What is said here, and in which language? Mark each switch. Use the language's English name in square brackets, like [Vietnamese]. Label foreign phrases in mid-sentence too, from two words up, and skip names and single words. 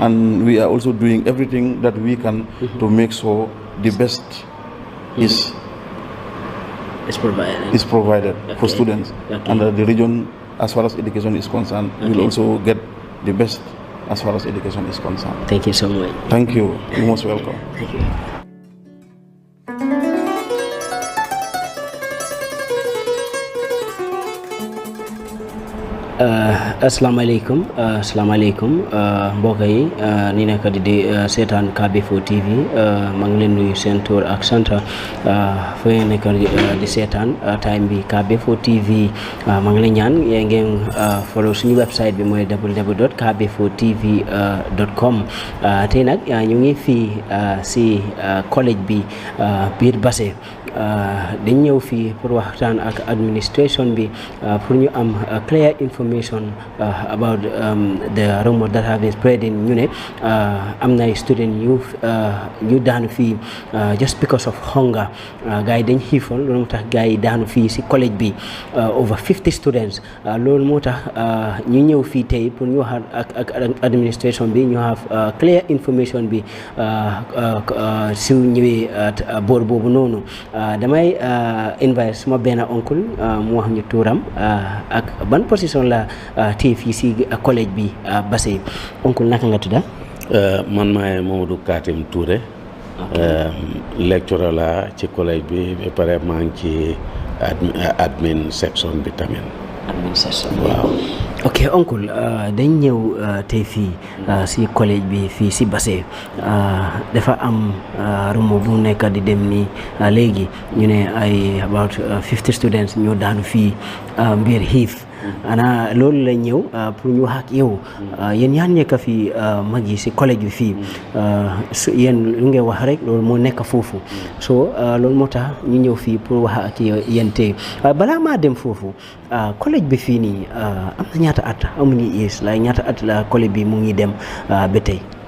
[English] And we are also doing everything that we can to make sure the best is provided for students. Okay. And the region, as far as education is concerned, will also get the best as far as education is concerned. Thank you so much. Thank you. You're most welcome. Thank you. [Wolof] Asalaamaaleykum mbokk yi ni nekk di seetaan KB4 TV maa ngi leen nuyu seen tur ak sant fa ngeen nekk di seetaan time bi KB4 TV maa ngi leen ñaan ngeen follow suñu website bi mooy www.kb4tv.com tey nag ñu ngi fii si collège bi biir Basse dañ ñëw fii pour waxtaan ak administration bi pour ñu am [English] clear information about the rumor that have been spreading [Wolof] ñu ne am na student ñu daanu fii [English] just because of hunger [Wolof] gars yi dañ xiifoon loolu moo tax gars yi daanu fii si collège bi [English] over 50 students [Wolof] loolu moo tax ñu ñëw fii tey pour ñu wax ak administration bi ñu [English] have clear information [Wolof] bi si ñëwee boor boobu noonu damay invite suma benn oncle mu wax ñu tuuram ak ban position la téye fii si collège bi Basse oncle naka nga tudda man maay Mamadou Katim Touré lecturer la ci collège bi ba pare maa ngi ci [English] admin section [Wolof] bi tamit [English] admin section [Wolof] waaw ok oncle dañ ñëw tey fii si collège bi fii si Basse dafa am rumo bu nekk di dem ni léegi ñu ne ay [English] about 50 students [Wolof] ñoo daanu fii mbir xiif ana loolu la ñëw pour ñu wax ak yow yéen yaa nekk fii mag yi si collège bi fii yéen lu ngeen wax rek loolu moo nekk foofu so loolu moo tax ñu ñëw fii pour wax ak yéen tey balaa maa dem foofu collège bi fii nii am na ñaata at amuñu yees la ñaata at la collège bi mu ngi dem ba tey